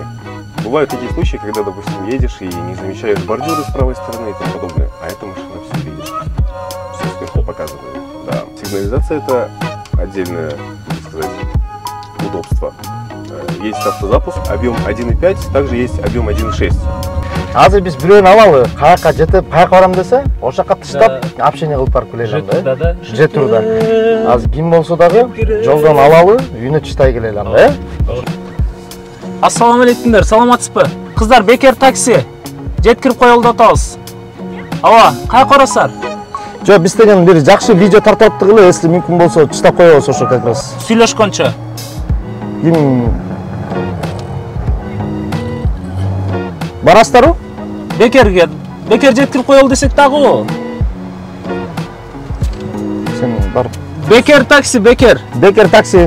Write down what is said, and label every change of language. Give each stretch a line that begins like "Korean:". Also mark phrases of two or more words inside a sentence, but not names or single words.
Russian: Бывают такие случаи, когда, допустим, едешь и не замечаешь бордюры с правой стороны и тому подобное, а эта машина все видит, все сверху показывает. Да. Сигнализация — это отдельное, так сказать, удобство. Есть автозапуск, объем 1.5, также есть объем 1.6.
Kyrgyz: Азыр биз бирөөнү алалы, каяка жетип, каяка барам десе, ошол жака таштап, общение кылып барып келе алам да. Жетурда. Азыр ким болсо дагы жолдон алалы, үйүнө чытай келе алам да. Ассаламу алейкумдар, саламатсызбы? Кыздар, бекер такси. Жеткирип коелду атабыз. Ооба, каяка барасыздар? Жок, биз деген бир жакшы видео тартып кылы, если мүмкүн болсо чытап коебуз ошо
Russian: как раз.
Kyrgyz: Сүйлөшкөнчө. Ким барасыздарбы? Бекерге, бекер жеткирип коелду десек дагы. Сен бар. Бекер такси, бекер. Бекер такси.